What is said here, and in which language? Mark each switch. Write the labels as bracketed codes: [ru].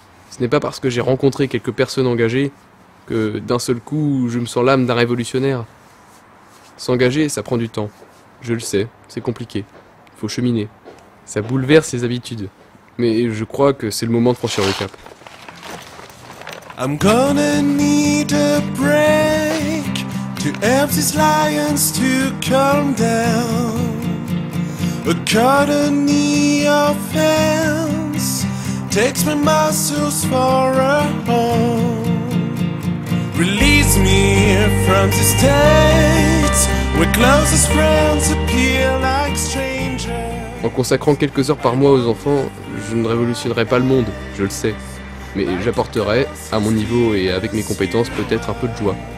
[fr] Ce n'est pas parce que j'ai rencontré quelques personnes engagées que d'un seul coup je me sens l'âme d'un révolutionnaire. S'engager, ça prend du temps. Je le sais, c'est compliqué. Faut cheminer. Ça bouleverse ses habitudes. Mais je crois que c'est le moment de franchir le cap. [en] I'm gonna need a break to help these lions to calm down. A colony of hands takes my muscles for a home. Release me from the state where closest friends appear like strangers. [fr] En consacrant quelques heures par mois aux enfants, je ne révolutionnerai pas le monde, je le sais. Mais j'apporterai, à mon niveau et avec mes compétences, peut-être un peu de joie.